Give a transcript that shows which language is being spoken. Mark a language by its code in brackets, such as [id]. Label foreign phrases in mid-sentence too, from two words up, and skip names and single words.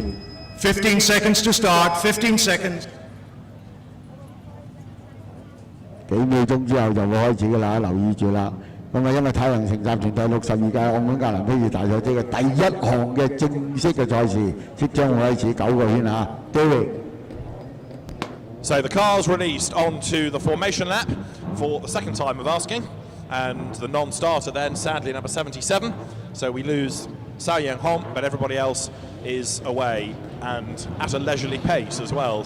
[en] 15 seconds to start, 15 seconds. [yue] 幾秒鐘之後就會開始㗎啦，留意住啦。咁啊，因為太陽城集團第62屆澳門格蘭披治大賽車嘅第一項嘅正式嘅賽事，即將會開始9個圈嚇。David。 [en] So the cars released onto the formation lap for the second time of asking, and the non-starter then, sadly, number 77. So we lose Sao Yang Hong, but everybody else is away and at a leisurely pace as well.